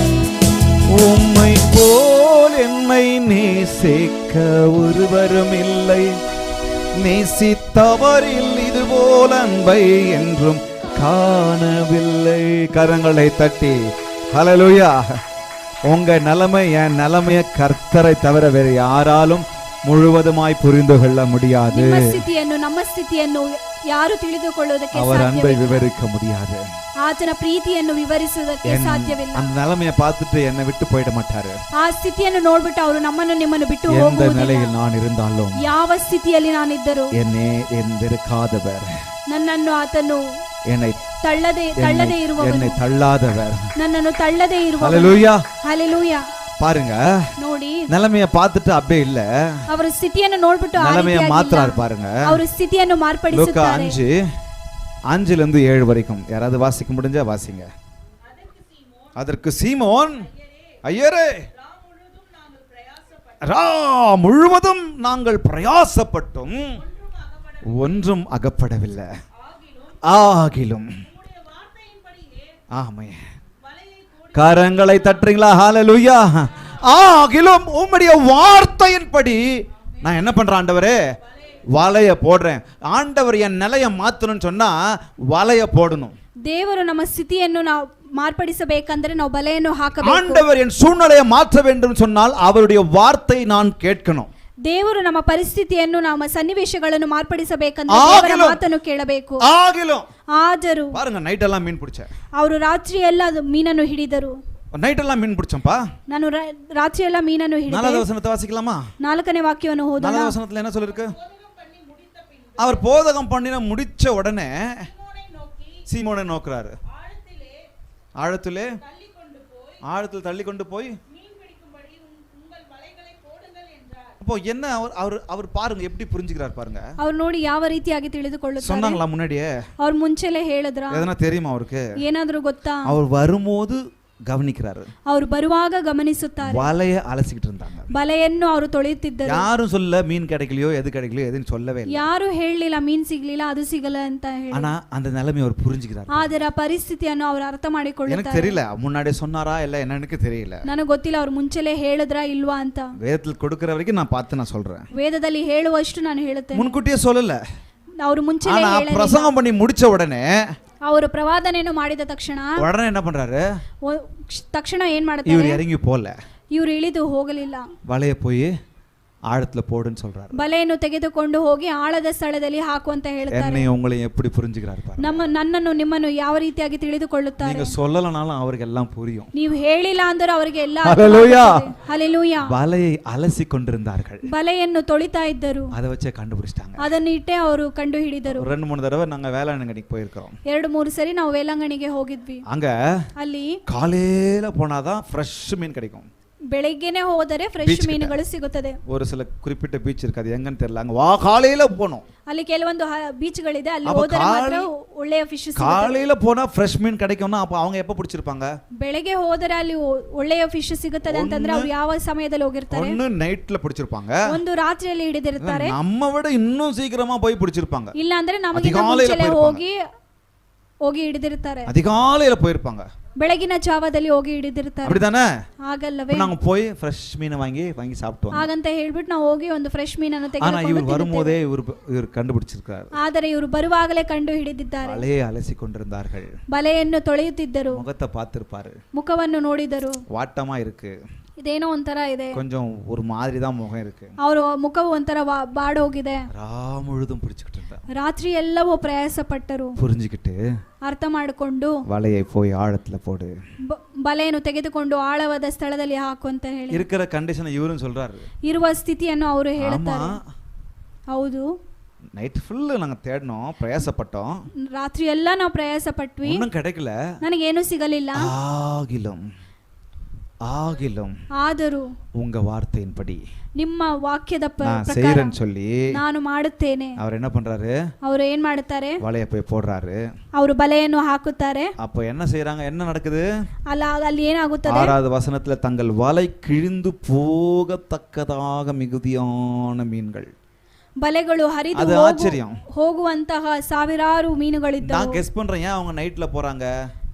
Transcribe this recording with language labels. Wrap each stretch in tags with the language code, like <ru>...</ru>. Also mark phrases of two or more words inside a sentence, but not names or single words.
<ta>உம்மை போல் என்னை நேசிக்க ஒருவரும் இல்லை, நேசித்தவரில் இது போல அன்பை என்றும் காணவில்லை. கரங்களை தட்டி ஹல்லேலூயா. உங்க நிலைமை என் நிலைமைய கர்த்தரை தவிர வேறு யாராலும் முழுவதுமாய் புரிந்துகொள்ள முடியாது.</ta> <kn>ನಿಮ್ಮ ಸ್ಥಿತಿಯನ್ನು ನಮ್ಮ ಸ್ಥಿತಿಯನ್ನು ಯಾರು ತಿಳಿದುಕೊಳ್ಳುವುದಕ್ಕೆ</kn> <ta>அவர் அன்பை</ta> <kn>ಸಾಧ್ಯವಿಲ್ಲ.</kn> <ta>விவரிக்க முடியாது.</ta> <kn>ಆತನ ಪ್ರೀತಿಯನ್ನು ವಿವರಿಸುವುದಕ್ಕೆ ಸಾಧ್ಯವಿಲ್ಲ.</kn> <ta>அந்த நிலைமையை பார்த்துட்டு என்னை விட்டு போயிட மாட்டாரு.</ta> <kn>ಆ ಸ್ಥಿತಿಯನ್ನು ನೋಡ್ಬಿಟ್ಟು ಅವರು ನಮ್ಮನ್ನು ನಿಮ್ಮನ್ನು ಬಿಟ್ಟು</kn> <ta>எந்த</ta> <kn>ಹೋಗುವುದಿಲ್ಲ.</kn> <ta>நிலையில் நான் இருந்தாலும்</ta> <kn>ಯಾವ ಸ್ಥಿತಿಯಲ್ಲಿ ನಾನಿದ್ದರೂ</kn> <ta>என்னை வெறுக்காதவர்,</ta> <kn>ನನ್ನನ್ನು ಆತನು</kn> <ta>என்னை</ta> <kn>ತಳ್ಳದೆ ಇರುವವನು,</kn> <ta>என்னை தள்ளாதவர்,</ta> <kn>ನನ್ನನ್ನು ತಳ್ಳದೆ ಇರುವವನು.</kn> <ta>ஹல்லேலூயா.</ta> <kn>ಹಲ್ಲೆಲೂಯಾ.</kn> <ta>பாருங்க,</ta> <kn>ನೋಡಿ</kn> <ta>நிலைமைய பார்த்துட்டு அப்படியே இல்ல,</ta> <kn>ಅವರ ಸ್ಥಿತಿಯನ್ನು ನೋಡ್ಬಿಟ್ಟು</kn> <ta>நிலைமைய மாத்துறாரு பாருங்க.</ta> <kn>ಅವರ ಸ್ಥಿತಿಯನ್ನು ಮಾರ್ಪಡಿಸುತ್ತಾರೆ.</kn> <ta>5:5-7 வரைக்கும் யாராவது வாசிக்க முடிஞ்சா வாசிங்க. அதற்கு சீமோன், ஐயரே, முழுவதும் நாங்கள் பிரயாசப்பட்டும் ஒன்றும் அகப்படவில்லை, ஆகிலும் ஆமே. கரங்களை தட்டுறீங்களா? ஹல்லேலூயா. ஆகிலும் உம்முடைய வார்த்தையின்படி நான் என்ன பண்றேன் ஆண்டவரே? வலைய போடுறேன். ஆண்டவர் என் நிலைய மாத்தணும்னு சொன்னா வலைய போடணும்.</ta> <kn>ದೇವರು ನಮ್ಮ ಸ್ಥಿತಿಯನ್ನು ನಾವು ಮಾರ್ಪಡಿಸಬೇಕಂದ್ರೆ ನಾವು ಬಲೆಯನ್ನು ಹಾಕಬೇಕು.</kn> <ta>ஆண்டவர் என் சூழ்நிலையை மாற்ற வேண்டும் சொன்னால் அவருடைய வார்த்தை நான் கேட்கணும்.</ta> <kn>ದೇವರು ನಮ್ಮ ಪರಿಸ್ಥಿತಿಯನ್ನು ನಮ್ಮ ಸನ್ನಿವೇಶಗಳನ್ನು ಮಾರ್ಪಡಿಸಬೇಕಂದ್ರೆ ದೇವರ ಮಾತನ್ನು ಕೇಳಬೇಕು. ಆದರೂ</kn> <ta>பாருங்க, நைட் எல்லாம் மீன் பிடிச்சேன்.</ta> <kn>ಅವರು ರಾತ್ರಿ ಎಲ್ಲ ಮೀನನ್ನು ಹಿಡಿದರು.</kn> <ta>நைட் எல்லாம் மீன் பிடிச்சம்பா.</ta> <kn>ನಾನು ರಾತ್ರಿ ಎಲ್ಲ ಮೀನನ್ನು ಹಿಡಿದೆ.</kn> <ta>4வது வசனத்தை வாசிக்கலாமா?</ta> <kn>4ನೇ ವಾಕ್ಯವನ್ನು ಓದೋಣ.</kn> <ta>4வது வசனத்துல என்ன சொல்லிருக்கு? அவர் போதகம் பண்ணின முடிச்ச உடனே சீமோனை நோக்குறாரு. ஆழத்திலே தள்ளி கொண்டு போய் அப்போ என்ன அவர் பாருங்க எப்படி புரிஞ்சுக்கிறார் பாருங்க.</ta> <kn>அவர் ನೋಡಿ ಯಾವ ರೀತಿಯಾಗಿ ತಿಳಿದುಕೊಳ್ಳುತ್ತಾರೆ.</kn> <ta>சொன்னாங்களா முன்னாடியே?</ta> <kn>அவர் ಮುಂಚೆಲೇ ಹೇಳಿದ್ರ?</kn> <ta>எதனா தெரியுமா அவருக்கு?</ta> <kn>ಏನಾದರೂ ಗೊತ್ತಾ?</kn> <ta>அவர் வரும்போது கவனிக்கிறாரு.</ta> <kn>ಅವರು ಬರುವಾಗ ಗಮನಿಸುತ್ತಾರೆ.</kn> <ta>வலைய அலசிக்கிட்டு இருந்தாங்க.</ta> <kn>ಬಲೆಯನ್ನು ಅವರು ತೊಳೆಯುತ್ತಿದ್ದರು.</kn> <ta>யாரும் சொல்ல மீன் கிடைக்கலையோ எது கிடைக்கலையோ எதுன்னு சொல்லவே இல்லை.</ta> <kn>ಯಾರು ಹೇಳಲಿಲ್ಲ ಮೀನ್ ಸಿಗ್ಲಿಲ್ಲ ಅದು ಸಿಗಲ್ಲ ಅಂತ ಹೇಳಿ.</kn> <ta>ஆனா அந்த நிலைமை அவர் புரிஞ்சுக்கிறார்.</ta> <kn>ಅದರ ಪರಿಸ್ಥಿತಿಯನ್ನು ಅವರು ಅರ್ಥ ಮಾಡಿಕೊಳ್ಳುತ್ತಾರೆ.</kn> <ta>எனக்கு தெரியல முன்னாடியே சொன்னாரா இல்ல என்னன்னு தெரியல.</ta> <kn>ನನಗೆ ಗೊತ್ತಿಲ್ಲ ಅವರು ಮುಂಚೆಲೇ ಹೇಳಿದ್ರಾ ಇಲ್ವಾ ಅಂತ.</kn> <ta>வேதத்தில் கொடுக்கிற வரைக்கும் நான் பார்த்து நான் சொல்றேன்.</ta> <kn>ವೇದದಲ್ಲಿ ಹೇಳುವಷ್ಟು ನಾನು ಹೇಳುತ್ತೇನೆ.</kn> <ta>முன்கூட்டியே சொல்லல.</ta> <kn>ಅವರು ಮುಂಚೆಲೇ ಹೇಳಿಲ್ಲ.</kn> <ta>பிரசங்கம் பண்ணி முடிச்ச உடனே</ta> <kn>ಅವರು ಪ್ರವಾದನೆಯನ್ನು ಮಾಡಿದ ತಕ್ಷಣ</kn> <ta>உடனே என்ன பண்றாரு?</ta> <kn>ತಕ್ಷಣ ಏನ್ ಮಾಡ್ತಾರೆ?</kn> <ta>இவர் இறங்கி போல,</ta> <kn>ಇವರು ಇಳಿದು ಹೋಗಲಿಲ್ಲ.</kn> <ta>வலைய போய் ஆழத்துல போடுன்னு சொல்றாரு.</ta> <kn>ಬಲೆಯನ್ನು ತೆಗೆದುಕೊಂಡು ಹೋಗಿ ಆಳದ ಸ್ಥಳದಲ್ಲಿ ಹಾಕು ಅಂತ ಹೇಳ್ತಾರೆ.</kn> <ta>என்னை உங்களை எப்படி புரிஞ்சுக்கிறார் பாருங்க.</ta> <kn>ನನ್ನನ್ನು ನಿಮ್ಮನ್ನು ಯಾವ ರೀತಿಯಾಗಿ ತಿಳಿದುಕೊಳ್ಳುತ್ತಾರೆ.</kn> <ta>நீங்க சொல்லலனாலும் அவருக்கு எல்லாம் புரியும்.</ta> <kn>ನೀವು ಹೇಳಿಲ್ಲ ಅಂದರೂ ಅವರಿಗೆ ಎಲ್ಲ</kn> <ta>ஹல்லேலூயா. ஹல்லேலூயா. வலையை அலசி கொண்டிருந்தார்கள்.</ta> <kn>ಬಲೆಯನ್ನು ತೊಳಿತಾ ಇದ್ದರು.</kn> <ta>அதை வச்சே கண்டுபிடிச்சிட்டாங்க.</ta> <kn>ಅದನ್ನು ಇಟ್ಟೆ ಅವರು ಕಂಡು ಹಿಡಿದರು.</kn> <ta>2-3 தடவை நாங்க வேளாங்கண்ணிக்கு போயிருக்கோம்.</ta> <kn>2-3 ಸರಿ ನಾವು ವೇಲಾಂಗಣಿಗೆ ಹೋಗಿದ್ವಿ.</kn> <ta>அங்க</ta> <kn>ಅಲ್ಲಿ</kn> <ta>காலையில போனாதான் ஃப்ரெஷ் மீன் கிடைக்கும்.</ta> <kn>ಬೆಳಗ್ಗೆನೇ ಹೋದರೆ ಫ್ರೆಶ್ ಮೀನುಗಳು ಸಿಗುತ್ತದೆ.</kn> <ta>ஒரு சில குறிப்பிட்ட பீச் இருக்கு, அது எங்கன்னு தெரியல. அங்க காலையில போனோம்.</ta> <kn>ಅಲ್ಲಿ ಕೆಲವೊಂದು ಬೀಚ್ಗಳಿದೆ, ಅಲ್ಲಿ ಹೋದರೆ ಮಾತ್ರ ಒಳ್ಳೆಯ ಫಿಶ್ ಸಿಗುತ್ತೆ.</kn> <ta>காலையில போனா ஃப்ரெஷ் மீன் கிடைக்கும்னா அப்ப அவங்க எப்ப பிடிச்சிருப்பாங்க?</ta> <kn>ಬೆಳಗ್ಗೆ ಹೋದರೆ ಅಲ್ಲಿ ಒಳ್ಳೆಯ ಫಿಶ್ ಸಿಗುತ್ತದೆ ಅಂತಂದ್ರೆ ಅವರು ಯಾವ ಸಮಯದಲ್ಲಿ ಹೋಗಿರ್ತಾರೆ?</kn> <ta>ஒன்னு நைட்ல பிடிச்சிருப்பாங்க,</ta> <kn>ಒಂದು ರಾತ್ರಿಯಲ್ಲಿ ಹಿಡಿದಿರ್ತಾರೆ.</kn> <ta>நம்ம விட இன்னும் சீக்கிரமா போய் பிடிச்சிருப்பாங்க.</ta> <kn>ಇಲ್ಲ ಅಂದ್ರೆ ನಮಗೆ ಮುಂಚೆನೇ ಹೋಗಿ ಹಿಡಿದಿರ್ತಾರೆ.</kn> <ta>அதிகாலையில போயிருப்பாங்க,</ta> <kn>ಬೆಳಗಿನ ಜಾವದಲ್ಲಿ ಹೋಗಿ ಹಿಡಿದಿರ್ತಾರೆ.</kn> <ta>அப்படிதானே?</ta> <kn>ಆಗಲ್ಲವೇ?</kn> <ta>நாங்க போய் ஃப்ரெஷ் மீன் வாங்கி சாப்பிட்டோம்.</ta> <kn>ಹಾಗಂತ ಹೇಳ್ಬಿಟ್ಟು ನಾವು ಹೋಗಿ ಒಂದು ಫ್ರೆಶ್ ಮೀನನ್ನು ತೆಗೆದುಕೊಂಡು</kn> <ta>ஆனா இவர் வரும்போதே இவர் கண்டுபிடிச்சிருக்காரு.</ta> <kn>ಆದರೆ ಇವರು ಬರುವಾಗಲೇ ಕಂಡು ಹಿಡಿದಿದ್ದಾರೆ.</kn> <ta>வலையை அலசி கொண்டிருந்தார்கள்.</ta> <kn>ಬಲೆಯನ್ನು ತೊಳೆಯುತ್ತಿದ್ದರು.</kn> <ta>முகத்தை பார்த்திருப்பாரு.</ta> <kn>ಮುಖವನ್ನು ನೋಡಿದರು.</kn> <ta>வாட்டமா இருக்கு,</ta> <kn>ಇದೇನೋ ಒಂಥರ ಇದೆ,</kn> <ta>கொஞ்சம் ஒரு மாதிரி தான் முகம் இருக்கு.</ta> <kn>ಅವರ ಮುಖವು ಒಂಥರ ಬಾಡೋಗಿದೆ.</kn> <ta>முழுதும் பிடிச்சிட்டு இருந்தா.</ta> <kn>ರಾತ್ರಿ ಎಲ್ಲವೂ ಪ್ರಯಾಸ ಪಟ್ಟರು.</kn> <ta>புரிஞ்சுக்கிட்டு</ta> <kn>ಅರ್ಥ ಮಾಡಿಕೊಂಡು</kn> <ta>வலையை போய் ஆழத்துல போடு,</ta> <kn>ಬಲೆಯನ್ನು ತೆಗೆದುಕೊಂಡು ಆಳವಾದ ಸ್ಥಳದಲ್ಲಿ ಹಾಕು ಅಂತ ಹೇಳಿ</kn> <ta>இருக்கிற ಕಂಡೀಷನ್ இவரும் சொல்றாரு.</ta> <kn>ಇರುವ ಸ್ಥಿತಿಯನ್ನು ಅವರು ಹೇಳುತ್ತಾರೆ. ಹೌದು,</kn> <en>night full</en> <ta>நாங்க தேடணும், பிரயாசப்பட்டோம்.</ta> <kn>ರಾತ್ರಿ ಎಲ್ಲ ನಾವು ಪ್ರಯಾಸ ಪಟ್ವಿ,</kn> <ta>ஒண்ணும் கிடைக்கல.</ta> <kn>ನನಗೇನು ಸಿಗಲಿಲ್ಲ.</kn> <ta>ஆகிலும்</ta> <kn>ಆದರೂ</kn> <ta>உங்க வார்த்தையின்படி</ta> <kn>ನಿಮ್ಮ ವಾಕ್ಯದ ಪ್ರಕಾರ சொல்லி ನಾನು ಮಾಡುತ್ತೇನೆ.</kn> <ta>அவர் என்ன பண்றாரு?</ta> <kn>ಅವರು ಏನ್ ಮಾಡುತ್ತಾರೆ?</kn> <ta>வலைய போய் போடுறாரு.</ta> <kn>ಅವರು ಬಲೆಯನ್ನು ಹಾಕುತ್ತಾರೆ.</kn> <ta>அப்ப என்ன செய்றாங்க? என்ன நடக்குது?</ta> <kn>ಅಲ್ಲಿ ಏನಾಗುತ್ತದೆ?</kn> <ta>6வது வசனத்துல தங்கள் வலை கிழிந்து போகத்தக்கதாக மிகுதியான மீன்கள்.</ta> <kn>ಬಲೆಗಳು ಹರಿದು ಹೋಗುವಂತಹ ಸಾವಿರಾರು ಮೀನುಗಳಿದ್ದವು.</kn> <ta>நான் கெஸ் பண்றேன், ஏன் அவங்க நைட்ல போறாங்க?</ta>